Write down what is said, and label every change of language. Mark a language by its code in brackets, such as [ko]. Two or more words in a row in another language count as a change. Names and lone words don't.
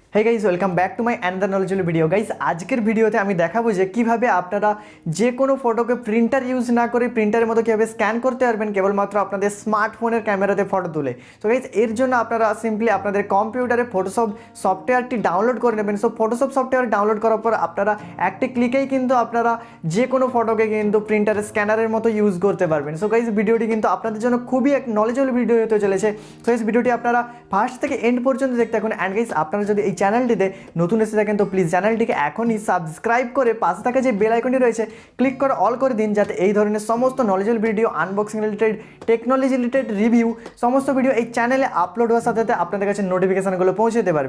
[en] Hey guys welcome back to my another knowledgeable video. [bn] গাইজ আজকের ভিডিওতে আমি দেখাবো যে কিভাবে আপনারা যে কোনো ফটোকে [en] printer use [bn] না করে প্রিন্টারের মতো কিভাবে স্ক্যান করতে পারবেন কেবলমাত্র আপনাদের স্মার্টফোনের ক্যামেরাতে ফটো তুলে। তো গাইজ এর জন্য আপনারা সিম্পলি আপনাদের কম্পিউটারে ফটোশপ সফটওয়্যারটি ডাউনলোড করে নেবেন। সো ফটোশপ [en] software download [bn] করার পর আপনারা একটি ক্লিকেই কিন্তু আপনারা যে কোনো ফটোকে কিন্তু প্রিন্টারে স্ক্যানারের মতো ইউজ করতে পারবেন। [en] so guys [bn] ভিডিওটি কিন্তু আপনাদের জন্য খুবই এক [en] knowledgeable video [bn] হতে চলেছে। সো ইস ভিডিওটি আপনারা ফার্স্ট থেকে এন্ড পর্যন্ত দেখতে থাকুন। [en] and guys [bn] आपनारा যদি এই চ্যানেলটিতে নতুন এসে থাকেন তো প্লিজ চ্যানেলটিকে এখনই সাবস্ক্রাইব করে পাশে থাকা যে বেল আইকনটি রয়েছে ক্লিক করে অল করে দিন, যাতে এই ধরনের সমস্ত [en] knowledgeable video, unboxing related, technology related review [bn] সমস্ত ভিডিও এই চ্যানেলে আপলোড হওয়ার সাথে সাথে আপনাদের কাছে নোটিফিকেশনগুলো পৌঁছে যেতে পারবে।